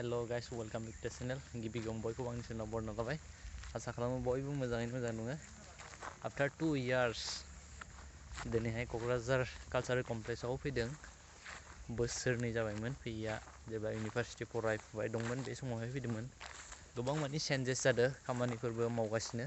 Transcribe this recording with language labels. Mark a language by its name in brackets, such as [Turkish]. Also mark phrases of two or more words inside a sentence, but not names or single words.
[English] guys, welcome back to the channel. [Bodo] गिबि गिबियावनो बयखौबो आंनि चेनेलाव बरायना लाबाय। आसा खालामो बयबो मोजाङैनो मोजां दङ। [English] After 2 years [Bodo] दिनैहाय क'क्राझार कालचारेल कमप्लेक्सआव फैदों। बोसोरनै जाबायमोन फैयैया जेब्ला इउनिभार्सिटि फरायफुबाय दंमोन बे समावहाय फैदोंमोन। गोबां माने चेन्जेस जादों, खामानिफोरबो मावगासिनो।